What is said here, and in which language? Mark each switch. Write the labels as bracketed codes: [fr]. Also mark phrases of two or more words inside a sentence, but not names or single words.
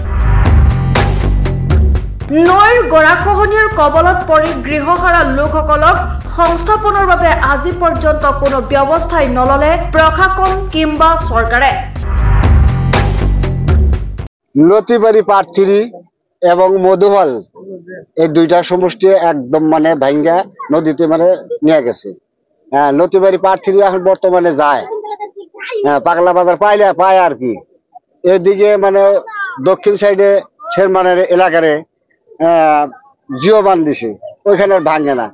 [as] নৈৰ গৰাখহনীয়াৰ কবলত পৰি গৃহহাৰা লোকসকলক সংস্থাপনৰ বাবে আজি পৰ্যন্ত কোনো ব্যৱস্থাই নললে প্ৰশাসন কিংবা চৰকাৰে। [bn] লতিবাৰী পার্ট 3 এবং মধুহল এই দুইটা সমষ্টি একদম মানে ভাঙ্গা নদীতে মানে নিয়ে গেছে। লতিবাৰী পার্ট 3 এখন বর্তমানে যায়, পাগলা বাজার পায় আর কি। এদিকে মানে দক্ষিণ সাইডে শেরমানের এলাকারে জিও বান দিছে, ওইখানে ভাঙে না।